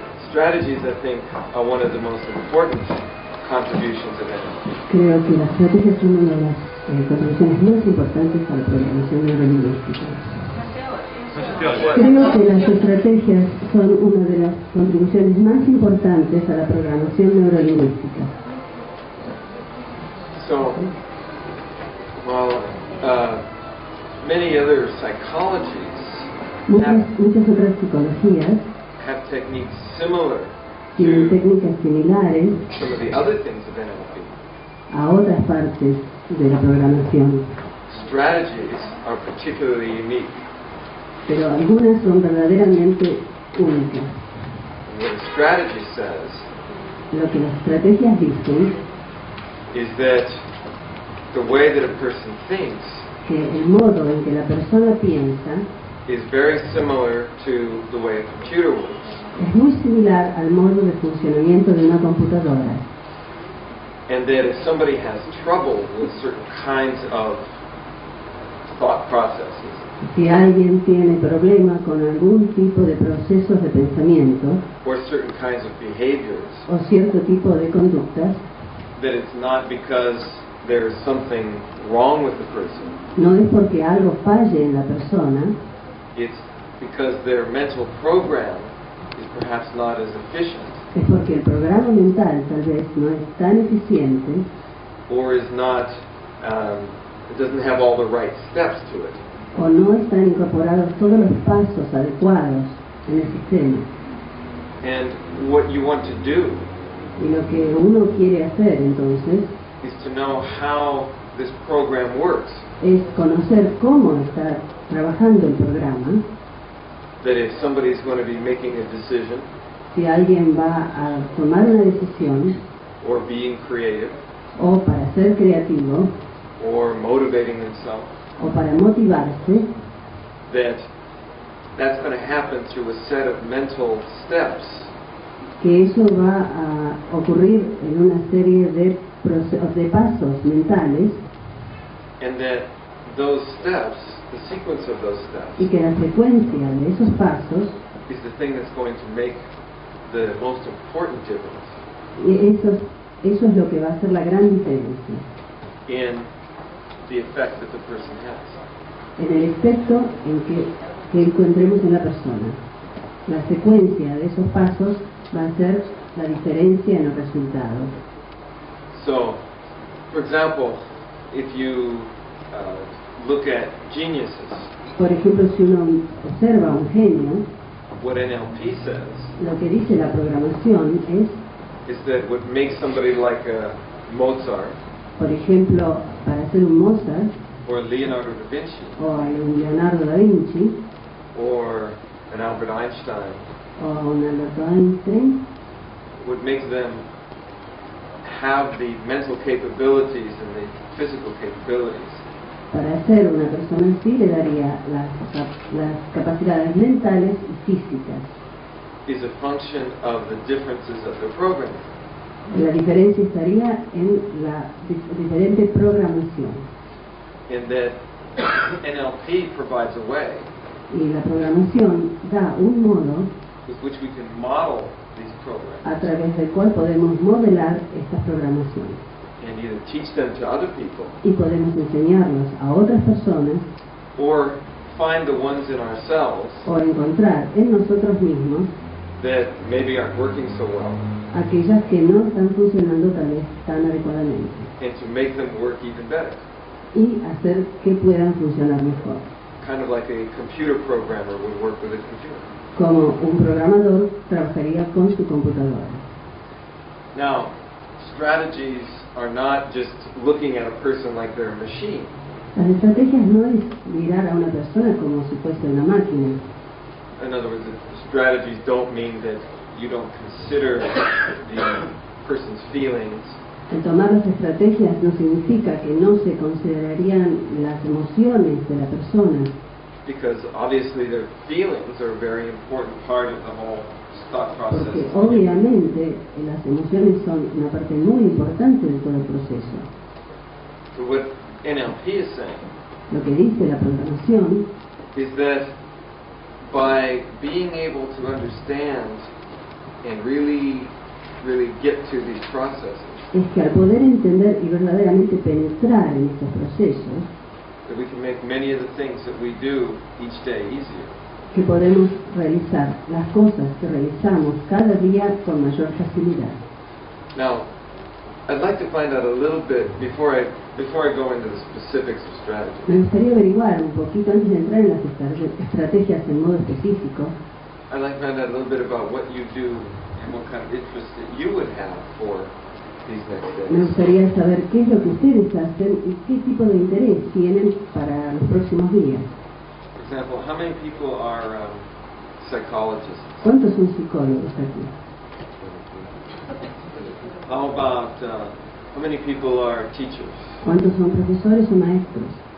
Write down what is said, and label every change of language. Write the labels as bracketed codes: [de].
[en] Strategies, I think, are one of the most important contributions of NLP. [es] Creo que las estrategias son una de las contribuciones más importantes a la programación neurolingüística. Creo que las estrategias son una de las contribuciones más importantes a la programación neurolingüística. [en] So, well, many other psychologies [es] muchas otras psicologías [en] have techniques similar [es] tienen técnicas similares [en] some of the other things of NLP. [es] A otras partes de la programación. [en] Strategies are particularly unique. [es] Pero algunas son verdaderamente únicas. [en] What a strategy says [es] Lo que las estrategias dicen [en] is that the way that a person thinks [es] que el modo en que la persona piensa [en] is very similar to the way a computer works. [es] Es muy similar al modo de funcionamiento de una computadora. [en] And that if somebody has trouble with certain kinds of thought processes, [es] si alguien tiene problema con algún tipo de procesos de pensamiento [en] or certain kinds of behaviors, [es] o cierto tipo de conductas, [en] that it's not because there's something wrong with the person. [es] No es porque algo falle en la persona. [en] It's because their mental program is perhaps not as efficient. [es] Es porque el programa mental tal vez no es tan eficiente. [en] Or is not, it doesn't have all the right steps to it. [es] O no están incorporados todos los pasos adecuados en el sistema. [en] And what you want to do [es] Y lo que uno quiere hacer entonces [en] is to know how this program works. [es] Es conocer cómo está trabajando el programa. [en] That if somebody is going to be making a decision, [es] si alguien va a tomar una decisión, [en] or being creative, [es] o para ser creativo, [en] or motivating himself, [es] o para motivarse, [en] that's going to happen through a set of mental steps. [es] Que eso va a ocurrir en una serie de pasos mentales. [en] And that those steps, the sequence of those steps, [es] y que la secuencia de esos pasos [en] is the thing that's going to make the most important difference. [es] Y eso es lo que va a hacer la gran diferencia. [en] In the effect that the person has. [es] En el efecto en que encontremos en la persona. La secuencia de esos pasos va a ser la diferencia en el resultado. [en] So, for example, if you look at geniuses, [es] por ejemplo, si uno observa un genio, [en] what NLP says, [es] lo que dice la programación [en] is that what makes somebody like a Mozart, [es] por ejemplo, para ser un Mozart, [en] or Leonardo da Vinci, [es] o un Leonardo da Vinci, [en] or an Albert Einstein, [es] o un Albert Einstein, [en] what makes them have the mental capabilities and the physical capabilities. [es] Para ser una persona así le daría las capacidades mentales y físicas. [en] Is a function of the differences of the program. [es] La diferencia estaría en la diferente programación. [en] And that NLP provides a way. [es] Y la programación da un modo [en] with which we can model these programs. [es] A través del cual podemos modelar estas programaciones. [en] And either teach them to other people. [es] Y podemos enseñarlos a otras personas. [en] Or find the ones in ourselves. [es] O encontrar en nosotros mismos. [en] That maybe aren't working so well. [es] Aquellas que no están funcionando tal vez tan adecuadamente. [en] And to make them work even better. [es] Y hacer que puedan funcionar mejor. [en] Kind of like a computer programmer would work with a computer. [es] Como un programador trabajaría con su computadora. [en] Now, strategies are not just looking at a person like they're a machine. [es] Las estrategias no es mirar a una persona como si fuese una máquina. [en] In other words, strategies don't mean that you don't consider the person's feelings. [es] El tomar las estrategias no significa que no se considerarían las emociones de la persona. [en] Because obviously their feelings are a very important part of the whole thought process. [es] Porque obviamente las emociones son una parte muy importante de todo el proceso. [en] So what NLP is saying, [es] lo que dice la programación, [en] is that by being able to understand and really get to these processes, [es] es que al poder entender y verdaderamente penetrar en estos procesos, [en] that we can make many of the things that we do each day easier. [es] Que podemos realizar las cosas que realizamos cada día con mayor facilidad. [en] Now, I'd like to find out a little bit before I go into the specifics of strategy. [es] Me gustaría averiguar un poquito antes de entrar en las estrategias en modo específico. [en] I'd like to find out a little bit about what you do and what kind of interest that you would have for these next days. [es] Me gustaría saber qué es lo que ustedes hacen y qué tipo de interés tienen para los próximos días. [en] For example, how many people are psychologists? [es] ¿Cuántos son psicólogos aquí? [en] How about how many people are teachers? [es] ¿Cuántos son profesores o maestros?